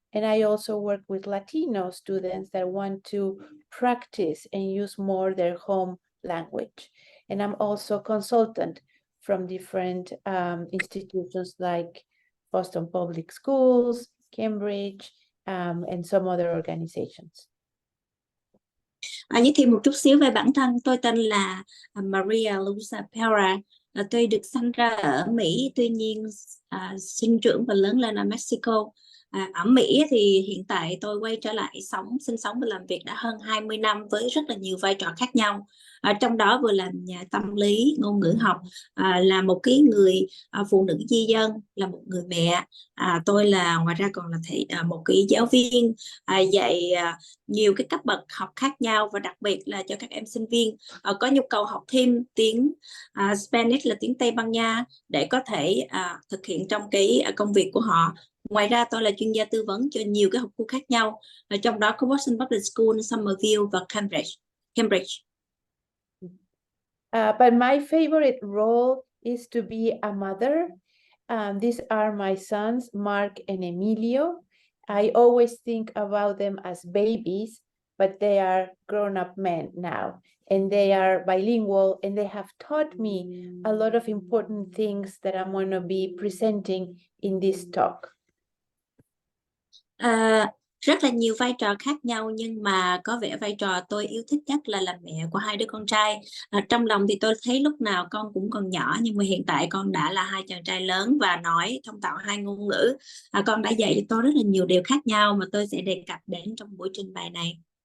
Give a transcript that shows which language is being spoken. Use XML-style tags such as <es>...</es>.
<en>And I also work with Latino students that want to practice and use more their home language. And I'm also a consultant from different institutions like Boston Public Schools, Cambridge, and some other organizations.</en> <vi>Như thêm một chút xíu về bản thân, tôi tên là Maria Luisa Para. Tôi được sinh ra ở Mỹ, tuy nhiên sinh trưởng và lớn lên ở Mexico. Ở Mỹ thì hiện tại tôi quay trở lại sinh sống và làm việc đã hơn 20 năm với rất là nhiều vai trò khác nhau. Trong đó vừa làm nhà tâm lý, ngôn ngữ học, là một cái người phụ nữ di dân, là một người mẹ. Tôi là ngoài ra còn là một cái giáo viên dạy nhiều cái cấp bậc học khác nhau, và đặc biệt là cho các em sinh viên có nhu cầu học thêm tiếng Spanish là tiếng Tây Ban Nha để có thể thực hiện trong cái công việc của họ. Ngoài ra tôi là chuyên gia tư vấn cho nhiều cái học khu khác nhau, trong đó có Boston Public School, Somerville và Cambridge.</vi> <en>But my favorite role is to be a mother. These are my sons, Mark and Emilio. I always think about them as babies, but they are grown-up men now, and they are bilingual, and they have taught me a lot of important things that I'm going to be presenting in this talk.</en> <vi>rất là nhiều vai trò khác nhau, nhưng mà có vẻ vai trò tôi yêu thích nhất là làm mẹ của hai đứa con trai. Trong lòng thì tôi thấy lúc nào con cũng còn nhỏ, nhưng mà hiện tại con đã là hai chàng trai lớn và nói thông thạo hai ngôn ngữ. Con đã dạy cho tôi rất là nhiều điều khác nhau mà tôi sẽ đề cập đến trong buổi trình bày này.</vi>